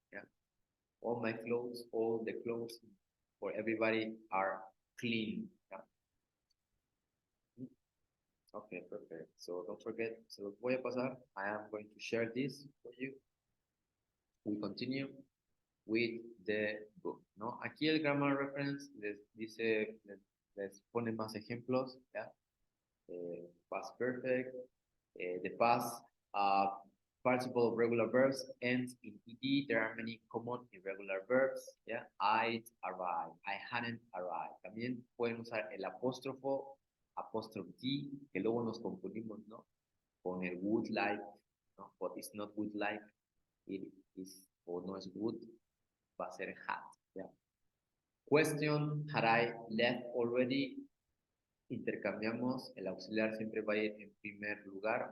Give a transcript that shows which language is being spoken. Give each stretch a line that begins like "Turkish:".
English: Yeah, all my clothes, all the clothes for everybody are clean. Yeah. Okay, perfect. So don't forget.
Spanish: Se los voy a pasar.
English: I am going to share this for you. We continue with the book, ¿no?
Spanish: Aquí el grammar reference les dice, les pone más ejemplos, ¿ya?
English: Past perfect, the past participle of regular verbs ends in ed. There are many common irregular verbs, ¿ya? I'd arrived, I hadn't arrived.
Spanish: También pueden usar el apóstrofo, apostrophe T, que luego nos confundimos, ¿no? Con el would like, ¿no?
English: But it's not would like, it is,
Spanish: o no es would, va a ser had. ¿Ya?
English: Question, had I left already?
Spanish: Intercambiamos, el auxiliar siempre va a ir en primer lugar.